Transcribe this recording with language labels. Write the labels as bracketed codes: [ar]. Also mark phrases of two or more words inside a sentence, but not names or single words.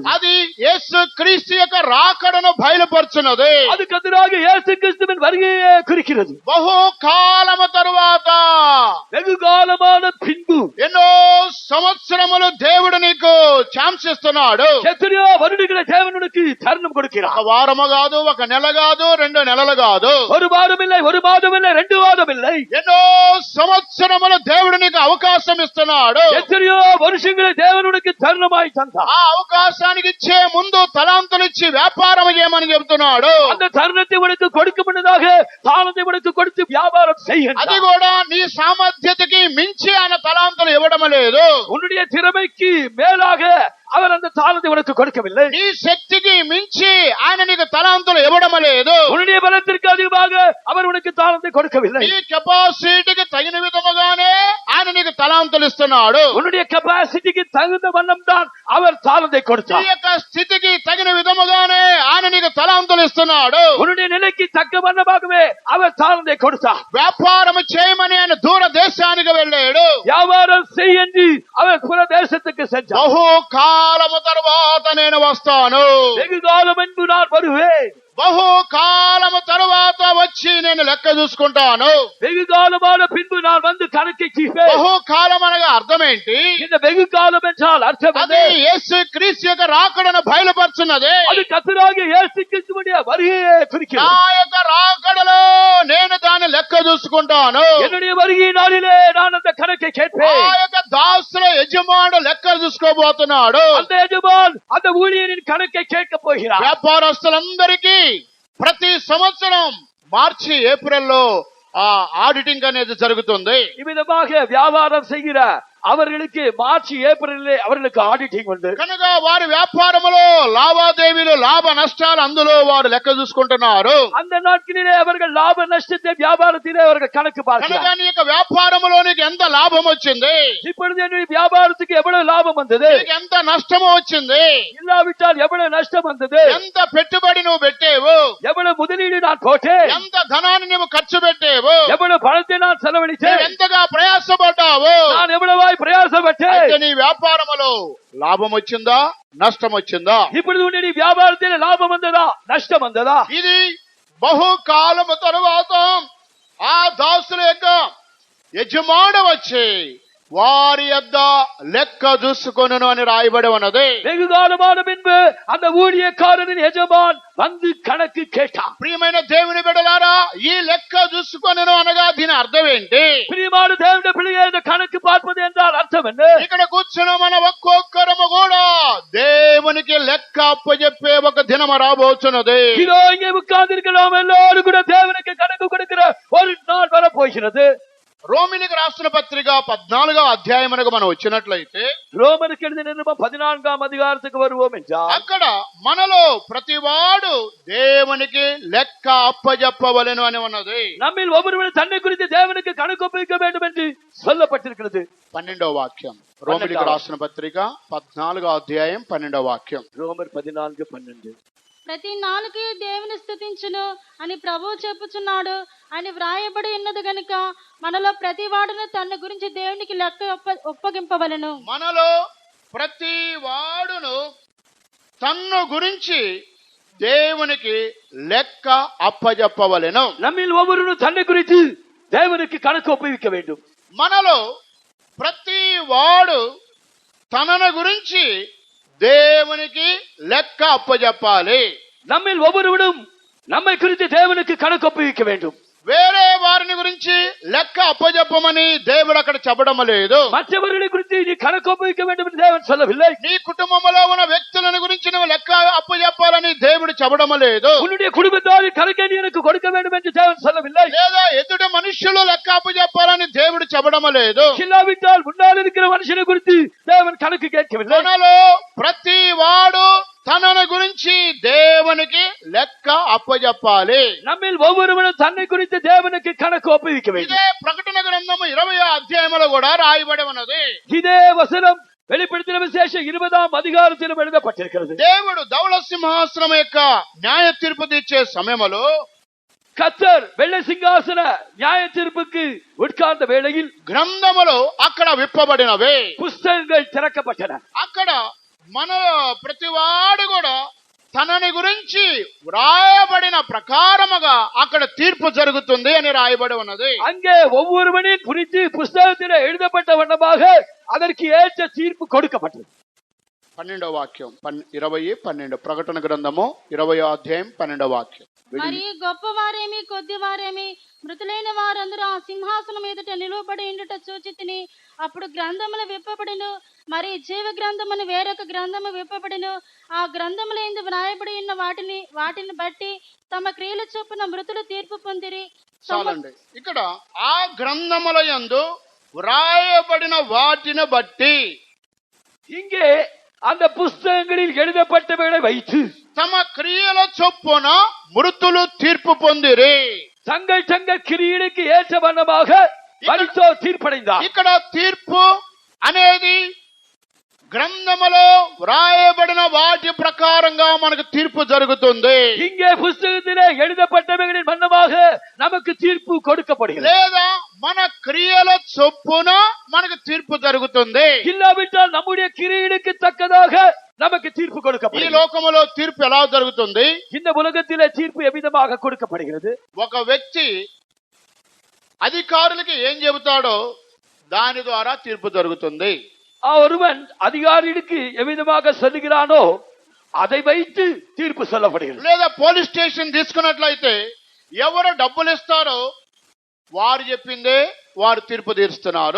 [te] అది యేసు క్రీస్తు యొక్క రాకడను బయలుపరుచున్నది. [ta] அது கர்த்தராகிய இயேசு கிறிஸ்துவின் வருகையை குறிக்கிறது. [te] బహుకాలము తరువాత [ta] வெகு காலமான பின்பு [te] ఎన్నో సంవత్సరములు దేవుడు నీకు ఛాన్స్ ఇస్తున్నాడు. [ta] எத்தனையோ வருடங்களை தேவனுக்கு தருணம் கொடுக்கிறார். [te] ఒక వారము కాదు, ఒక నెల కాదు, 2 నెలలు కాదు, [ta] ஒரு வாரம் இல்லை, ஒரு மாதம் இல்லை, 2 மாதம் இல்லை, [te] ఎన్నో సంవత్సరములు దేవుడు నీకు అవకాశం ఇస్తున్నాడు. [ta] எத்தனையோ வருஷங்களை தேவனுக்கு தருணமாய் தந்தார். [te] ఆ అవకాశానికి ఇచ్చే ముందు తలాంతులు ఇచ్చి వ్యాపారం చేయమని చెబుతున్నాడు. [ta] அந்த தருணத்தை உனக்கு கொடுக்க முன்னதாக தாளத்தை உனக்கு கொடுத்து வியாபாரம் செய்ய. [te] అది కూడా నీ సామర్థ్యతకి మించి ఆయన తలాంతులు ఇవ్వడం లేదు. [ta] உன்னுடைய திறமைக்கு மேலாக அவர் அந்த தாளத்தை உனக்கு கொடுக்கவில்லை. [te] నీ శక్తికి మించి ఆయన నీకు తలాంతులు ఇవ్వడం లేదు. [ta] உன்னுடைய பலத்திற்கு அதிகமாக அவர் உனக்கு தாளத்தை கொடுக்கவில்லை. [te] నీ కెపాసిటీకి తగిన విధముగానే ఆయన నీకు తలాంతులు ఇస్తున్నాడు. [ta] உன்னுடைய கெபாசிட்டிக்கு தகுந்த வண்ணம் தான் அவர் தாளத்தை [te] నీ [ta] கொடுத்தார். [te] యొక్క స్థితికి తగిన విధముగానే ఆయన నీకు తలాంతులు ఇస్తున్నాడు. [ta] உன்னுடைய நிலைக்கு தக்க வண்ணமாகவே அவர் தாளத்தை கொடுத்தார். [te] వ్యాపారం చేయమని ఆయన దూర దేశానికి వెళ్ళాడు. [ta] வியாபாரம் செய் என்று அவர் புற தேசத்துக்கு சென்றார். [te] బహుకాలము తర్వాత నేను వస్తాను. [ta] வெகு காலம் என்பு நான் வருவேன். [te] బహుకాలము తరువాత వచ్చి నేను లెక్క చూసుకుంటాను. [ta] வெகு காலமான பின்பு நான் வந்து கணக்கை தீர்ப்பேன். [te] బహుకాలం అనగా అర్థం ఏంటి? [ta] இந்த வெகு காலம் என்றால் அர்த்தம் [te] అది [ta] என்ன? [te] యేసు క్రీస్తు యొక్క రాకడను బయలుపరచ సూచిస్తున్నది. [ta] அது கர்த்தராகிய இயேசு கிறிஸ்துவுடைய வருகையை குறிக்கிறது. [te] నా యొక్క రాకడలో నేను దాన్ని లెక్క చూసుకుంటాను. [ta] என்னுடைய வருகை நாளிலே நான் அந்த கணக்கை [te] ఆ [ta] கேட்பேன். [te] యొక్క దాసుల యజమానుడు లెక్క చూసుకోబోతున్నాడు. [ta] அந்த எஜமான் அந்த ஊழியரின் கணக்கை கேட்க போகிறார். [te] వ్యాపారస్తులందరికీ ప్రతి సంవత్సరం మార్చి ఏప్రిల్లో ఆడిటింగ్ అనేది జరుగుతుంది. [ta] இவ்விதமாக வியாபாரம் செய்கிற அவர்களுக்கு மார்ச் ஏப்ரலிலே அவர்களுக்கு ஆடிட்டிங் உண்டு. [te] కనుక వారి వ్యాపారములో లావాదేవీలు లాభ నష్టాలు అందులో వారు లెక్క చూసుకుంటున్నారు. [ta] அந்த நாட்களிலே அவர்கள் லாப நஷ்டத்தை வியாபாரத்திலே அவர்கள் கணக்கு [te] కనుక [ta] பார்க்கிறார்கள். [te] నీ యొక్క వ్యాపారములో నీకు ఎంత లాభం వచ్చింది, [ta] இப்பொழுது என்னுடைய வியாபாரத்துக்கு எவ்வளவு லாபம் வந்தது, [te] నీకు ఎంత నష్టము వచ్చింది, [ta] இல்லாவிட்டால் எவ்வளவு நஷ்டம் வந்தது, [te] ఎంత పెట్టుబడి నువ్వు పెట్టేవు, [ta] எவ்வளவு முதலீடு நான் போட்டேன், [te] ఎంత ధనాన్ని నువ్వు ఖర్చు పెట్టేవు, [ta] எவ்வளவு பணத்தை நான் செலவழித்தேன், [te] ఎంతగా ప్రయాసపడ్డావు, [ta] நான் எவ்வளவாய் பிரயாசப்பட்டேன். [te] అయితే నీ వ్యాపారములో లాభం వచ్చిందా నష్టం వచ్చిందా? [ta] இப்பொழுது உன்னுடைய வியாபாரத்தில் லாபம் வந்ததா நஷ்டம் வந்ததா? [te] ఇది బహుకాలము తరువాత ఆ దాసుల యొక్క యజమాను వచ్చి వారి యొద్ద లెక్క చూసుకొనును అని రాయబడి ఉన్నది. [ta] வெகு காலமான பின்பு அந்த ஊழியக்காரனின் எஜமான் வந்து கணக்கு கேட்டான். [te] ప్రియమైన దేవుని బిడ్డలారా, ఈ లెక్క చూసుకొనును అనగా దీని అర్థం ఏంటి? [ta] பிரியமான தேவனுடைய பிள்ளையே, இந்த கணக்கு பார்ப்பது என்றால் அர்த்தம் என்ன? [te] ఇక్కడ కూర్చున్న మన ఒక్కొక్కరము కూడా దేవునికి లెక్క అప్పచెప్పే ఒక దినము రాబోతున్నది. [ta] இதோ இங்கே உட்கார்ந்திருக்கிறோம், எல்லாரும் கூட தேவனுக்கு கணக்கு கொடுக்கிற ஒரு நாள் வரப்போகிறது. [te] రోమిలికి రాసిన పత్రిక 14వ అధ్యాయమునకు మనం వచ్చినట్లయితే [ta] ரோமருக்கு எழுதின நிருபம் 14ஆம் அதிகாரத்துக்கு வருவோம் என்றால், [te] అక్కడ మనలో ప్రతివాడు దేవునికి లెక్క అప్పజెప్పవలెను అని ఉన్నది. [ta] நம்மில் ஒவ்வொருவரும் தன்னை குறித்து தேவனுக்கு கணக்கு ஒப்புவிக்க வேண்டும் என்று சொல்லப்பட்டிருக்கிறது. [te] 12వ వాక్యం, రోమిలికి రాసిన పత్రిక 14వ అధ్యాయం 12వ వాక్యం. [ta] ரோமர் 14:12. [te] ప్రతి నాలుకయు దేవుని స్తుతించును అని ప్రభువు చెప్పుచున్నాడు అని వ్రాయబడి ఉన్నది గనుక మనలో ప్రతి వాడును తన గురించి దేవునికి లెక్క ఒప్పగింపవలెను. మనలో ప్రతి వాడును తన్ను గురించి దేవునికి లెక్క అప్పజెప్పవలెను. [ta] நம்மில் ஒவ்வொருவரும் தன்னை குறித்து தேவனுக்கு கணக்கு ஒப்புவிக்க வேண்டும். [te] మనలో ప్రతి వాడు తనను గురించి దేవునికి లెక్క అప్పజెప్పాలి. [ta] நம்மில் ஒவ்வொருவரும் நம்மை குறித்து தேவனுக்கு கணக்கு ஒப்புவிக்க வேண்டும். [te] వేరే వారిని గురించి లెక్క అప్పజెప్పమని దేవుడు అక్కడ చెప్పడం లేదు. [ta] மற்றவர்களை குறித்து நீ கணக்கு ஒப்புவிக்க வேண்டும் என்று தேவன் சொல்லவில்லை. [te] నీ కుటుంబంలో ఉన్న వ్యక్తులను గురించి నువ్వు లెక్క అప్పజెప్పాలని దేవుడు చెప్పడం లేదు. [ta] உன்னுடைய குடும்பத்தாரின் கணக்கை நீ எனக்கு கொடுக்க வேண்டும் என்று தேவன் சொல்லவில்லை. [te] లేదా ఎదుటి మనుషులు లెక్క అప్పజెప్పాలని దేవుడు చెప్పడం లేదు. [ta] இல்லாவிட்டால் முன்னால் இருக்கிற மனுஷனை குறித்து தேவன் கணக்கு கேட்கவில்லை. [te] మనలో ప్రతి వాడు తనను గురించి దేవునికి లెక్క అప్పజెప్పాలి. [ta] நம்மில் ஒவ்வொருவரும் தன்னை குறித்து தேவனுக்கு கணக்கு ஒப்புவிக்க வேண்டும். [te] ఇదే ప్రకటన గ్రంథము 20వ అధ్యాయములో కూడా రాయబడి ఉన్నది. [ta] இதே வசனம் வெளிப்படுத்தின விசேஷம் 20ஆம் அதிகாரத்திலும் எழுதப்பட்டிருக்கிறது. [te] దేవుడు ధవళ సింహాసనం యొక్క న్యాయ తీర్పు తీర్చే సమయంలో [ta] கர்த்தர் வெள்ளை சிங்காசன நியாய தீர்ப்புக்கு உட்கார்ந்த வேளையில் [te] గ్రంథములో అక్కడ విప్పబడినవే, [ta] புஸ்தகங்கள் திறக்கப்பட்டன. [te] అక్కడ మన ప్రతివాడు కూడా తనని గురించి వ్రాయబడిన ప్రకారముగా అక్కడ తీర్పు జరుగుతుంది అని రాయబడి ఉన్నది. [ta] அங்கே ஒவ்வொருவனையும் குறித்து புஸ்தகத்தில் எழுதப்பட்ட வண்ணமாக அதற்கு ஏற்ற தீர்ப்பு கொடுக்கப்பட்டது. [te] 12వ వాక్యం 20:12 ప్రకటన గ్రంథము 20వ అధ్యాయం 12వ వాక్యం. మరి గొప్పవారేమి కొద్దివారేమి మృతులైన వారందరూ ఆ సింహాసనం ఎదుట నిలువబడి ఉండుట చూచితిని. అప్పుడు గ్రంథములు విప్పబడిను, మరి జీవ గ్రంథమును వేరొక గ్రంథము విప్పబడిను. ఆ గ్రంథముల యందు వ్రాయబడి ఉన్న వాటిని బట్టి తమ క్రియల చొప్పున మృతులు తీర్పు పొందిరి. చాలండి. ఇక్కడ ఆ గ్రంథముల యందు వ్రాయబడిన వాటిని బట్టి, [ta] இங்கே அந்த புஸ்தகங்களில் எழுதப்பட்டவைகளை வைத்து [te] తమ క్రియల చొప్పున మృతులు తీర్పు పొందిరి. [ta] தங்கள் தங்கள் கிரியைக்கு ஏற்ற வண்ணமாக மரித்தோர் தீர்ப்படைந்தார். [te] ఇక్కడ తీర్పు అనేది గ్రంథములో వ్రాయబడిన వాటి ప్రకారంగా మనకు తీర్పు జరుగుతుంది. [ta] இங்கே புஸ்தகத்திலே எழுதப்பட்டவைகளின் வண்ணமாக நமக்கு தீர்ப்பு கொடுக்கப்படுகிறது. [te] లేదా మన క్రియల చొప్పున మనకు తీర్పు జరుగుతుంది. [ta] இல்லாவிட்டால் நம்முடைய கிரியைக்கு தக்கதாக நமக்கு தீர்ப்பு [te] ఈ [ta] கொடுக்கப்படுகிறது. [te] లోకములో తీర్పు ఎలా జరుగుతుంది? [ta] இந்த உலகத்திலே தீர்ப்பு எவ்விதமாக கொடுக்கப்படுகிறது? [te] ఒక వ్యక్తి అధికారులకి ఏం చెబుతాడో దాని ద్వారా తీర్పు జరుగుతుంది. [ta] ஒருவன் அதிகாரிகளுக்கு எவ்விதமாக சொல்லுகிறானோ அதை வைத்து தீர்ப்பு சொல்லப்படுகிறது. [te] లేదా [en] police station [te] తీసుకున్నట్లయితే ఎవరు డబ్బులు ఇస్తారో వారు చెప్పిందే వారు తీర్పు తీరుస్తున్నారు.